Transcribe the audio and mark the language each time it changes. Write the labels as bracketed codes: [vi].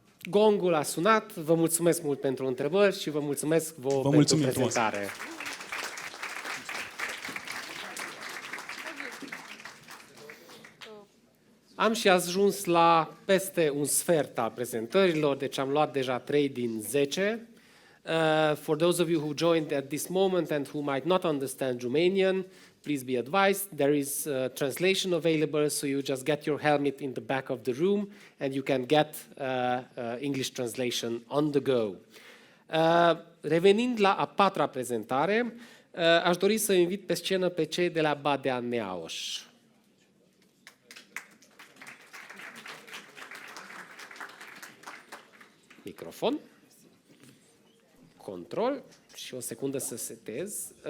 [ro] Gongul a sunat, vă mulțumesc mult pentru întrebări și vă mulțumesc pentru prezentare. Am și ajuns la peste un sfert a prezentărilor, deci am luat deja 3 din 10. [en] For those of you who joined at this moment and who might not understand Romanian, please be advised, there is translation available, so you just get your helmet in the back of the room and you can get English translation on the go. [ro] Revenind la a patra prezentare, aș dori să invit pe scenă pe cei de la Badea Neaoș. Microfon. Control. Și o secundă să setez.